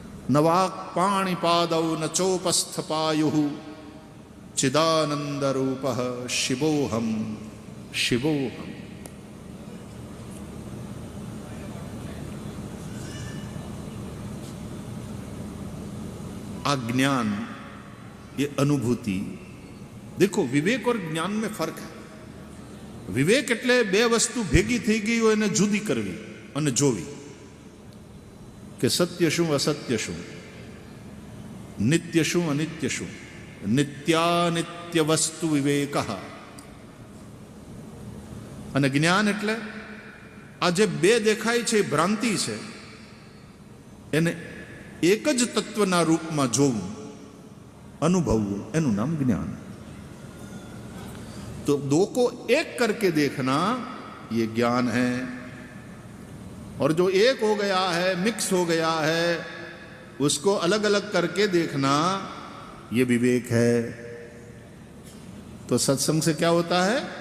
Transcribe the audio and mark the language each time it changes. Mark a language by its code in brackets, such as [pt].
[sa] નવાક પાણીપાદૌ ન ચોપસ્થ પાયુ ચિદાનંદ રૂપ શિવોહમ શિવોહમ. [gu] આ જ્ઞાન [hi] ये अनुभूति. देखो विवेक और ज्ञान में फर्क है. [gu] विवेक એટલે બે વસ્તુ ભેગી થઈ ગઈ હોય એને જુદી કરવી અને જોવી કે સત્ય શું અસત્ય શું, નિત્ય શું અનિત્ય શું. નિત્યાનિત્ય વસ્તુ વિવેક. અને જ્ઞાન એટલે આ જે બે દેખાય છે એ ભ્રાંતિ છે એને એક જ તત્વના રૂપમાં જોવું, अनुभवવું, એનું नाम ज्ञान. [hi] तो दो को एक करके देखना ये ज्ञान है. और जो एक हो गया है, मिक्स हो गया है, उसको अलग अलग करके देखना ये विवेक है. तो सत्संग से क्या होता है?